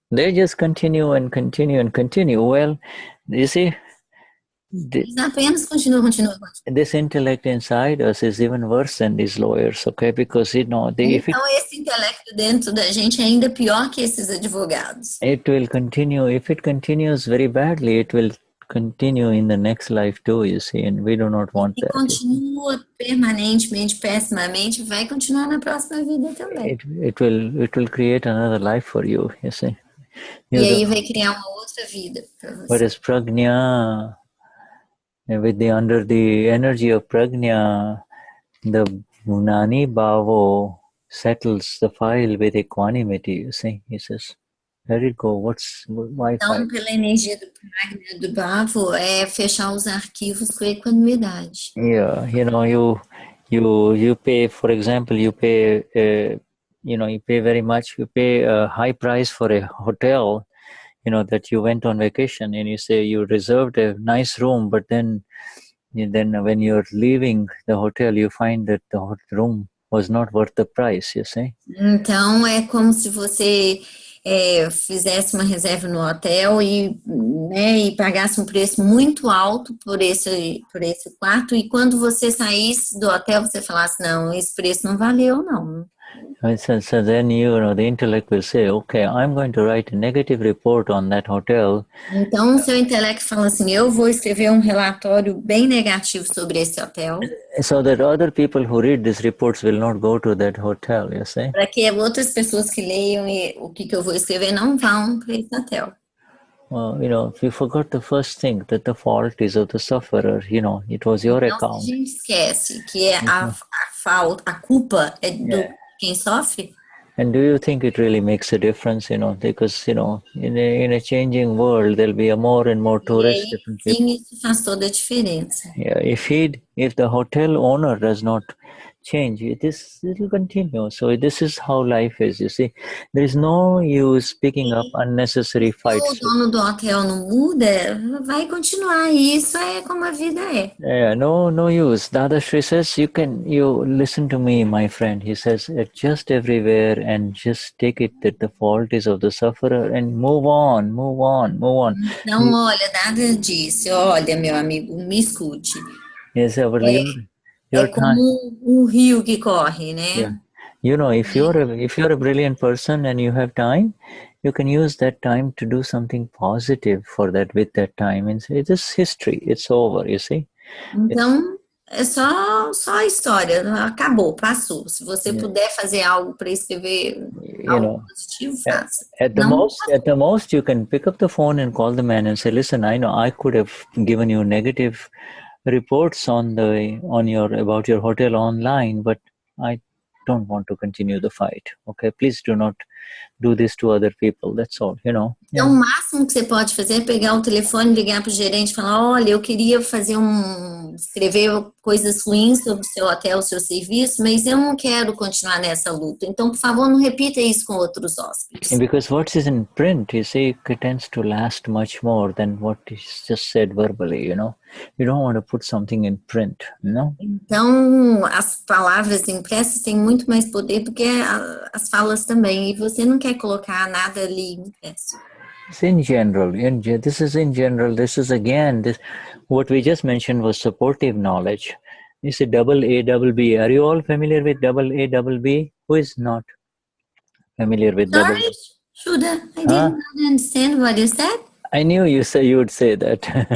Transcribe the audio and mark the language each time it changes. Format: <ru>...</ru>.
<en>They just continue and continue and continue. Well, you see,</en> <pt>eles apenas continuam.</pt> <en>This intellect inside us is even worse than these lawyers, okay? Because,</en> <pt>então esse intelecto dentro da gente é ainda pior que esses advogados.</pt> <en>It will continue. If it continues very badly, it will continue in the next life too, you see, and we do not want that.</en> <pt>Continua permanentemente, pessimamente, vai continuar na próxima vida também.</pt> <en>It will create another life for you, you see.</en> <pt>E aí vai criar uma outra vida para você.</pt> <en>Whereas Prajna, under the energy of Prajna, the Gnani Bhavo settles the file with equanimity, you see. He says, let it go, why</en> <pt>Então,</pt> <en>file?</en> <pt>pela energia do pragna, do bhavo, é fechar os arquivos com equanimidade.</pt> <en>Yeah, you pay, for example, you pay, you pay very much, you pay a high price for a hotel, that you went on vacation, and you say you reserved a nice room, but then when you're leaving the hotel, you find that the room was not worth the price, you see.</en> <pt>Então, é como se você fizesse uma reserva no hotel e pagasse um preço muito alto por esse quarto, e quando você saísse do hotel, você falasse, não, esse preço não valeu, não.</pt> <en>So then the intellect will say, okay, I'm going to write a negative report on that hotel.</en> <pt>Então, o seu intelecto fala assim, eu vou escrever um relatório bem negativo sobre esse hotel.</pt> <en>So that other people who read these reports will not go to that hotel, you see.</en> <pt>Para que outras pessoas que leiam o que eu vou escrever não vão para esse hotel.</pt> <en>Well, you forgot the first thing, that the fault is of the sufferer, it was your account.</en> <pt>Se a gente esquece que a culpa é do quem sofre.</pt> <en>And do you think it really makes a difference, because, in a changing world, there'll be more and more tourists.</en> <pt>Sim, isso faz toda a diferença.</pt> <en>Yeah, if the hotel owner does not change, it will continue. So this is how life is, you see. There is no use picking up unnecessary fights.</en> <pt>Se o dono do hotel não muda, vai continuar. Isso é como a vida é.</pt> <en>Yeah, no use. Dadashri says, you listen to me, my friend. He says, adjust everywhere and just take it that the fault is of the sufferer and move on.</en> <pt>Então, olha, Dada disse, olha, meu amigo, me escute.</pt> <en>Yes,</en> <pt>é como um rio que corre, né?</pt> <en>Yeah. If you're a brilliant person and you have time, you can use that time to do something positive with that time and say, this is history, it's over, you see.</en> <pt>Então, é só a história, acabou, passou. Se você puder fazer algo para escrever algo positivo, faça.</pt> <en>At the most, you can pick up the phone and call the man and say, listen, I know I could have given you negative reports about your hotel online, but I don't want to continue the fight. Okay, please do not do this to other people. That's all,</en> <pt>Então, o máximo que você pode fazer é pegar o telefone, ligar para o gerente e falar, olha, eu queria escrever coisas ruins sobre o seu hotel, o seu serviço, mas eu não quero continuar nessa luta. Então, por favor, não repita isso com outros hóspedes.</pt> <en>And because what is in print, you see, it tends to last much more than what is just said verbally, You don't want to put something in print,</en> <pt>Então, as palavras impressas têm muito mais poder do que as falas também, e você não quer colocar nada ali impresso.</pt> <en>It's in general. This is in general. This is again, what we just mentioned was supportive knowledge. You say double A, double B. Are you all familiar with double A, double B? Who is not familiar with double A? Sorry, Shuddha, I didn't understand what you said. I knew you would say that.</en>